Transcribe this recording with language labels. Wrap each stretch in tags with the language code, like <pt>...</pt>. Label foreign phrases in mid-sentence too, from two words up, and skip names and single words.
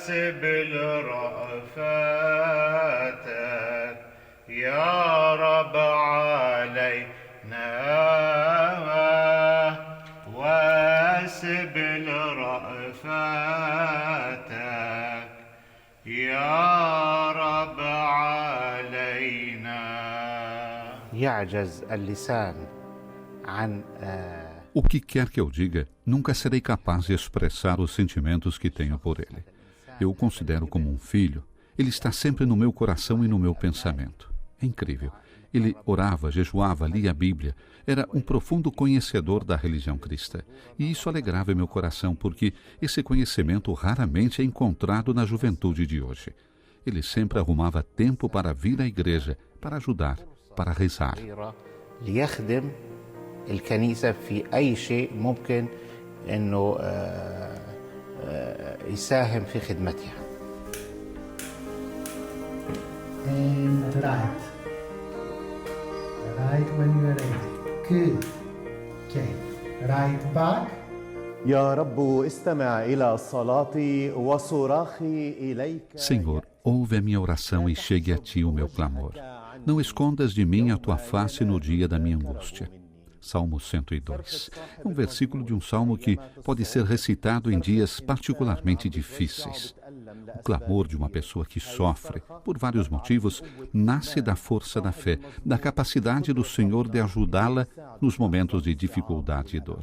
<ar>واسبل رأفتك يا رب علينا واسبل رأفتك يا رب علينا. يعجز اللسان عن</ar> <pt>O que quer que eu diga, nunca serei capaz de expressar os sentimentos que tenho por ele. Eu o considero como um filho. Ele está sempre no meu coração e no meu pensamento. É incrível. Ele orava, jejuava, lia a Bíblia. Era um profundo conhecedor da religião cristã. E isso alegrava meu coração, porque esse conhecimento raramente é encontrado na juventude de hoje. Ele sempre arrumava tempo para vir à igreja, para ajudar, para rezar.</pt> <ar>الكنيسة في أي شيء ممكن أنه يساهم في خدمتها.</ar> <en>And right. Right when you're ready. Good. Okay. Right back.</en> <ar>يا رب استمع إلى صلاتي وصراخي إليك.</ar> <pt>Senhor, ouve a minha oração e chegue a ti o meu clamor. Não escondas de mim a tua face no dia da minha angústia. Salmo 102. É um versículo de um salmo que pode ser recitado em dias particularmente difíceis. O clamor de uma pessoa que sofre, por vários motivos, nasce da força da fé, da capacidade do Senhor de ajudá-la nos momentos de dificuldade e dor.</pt>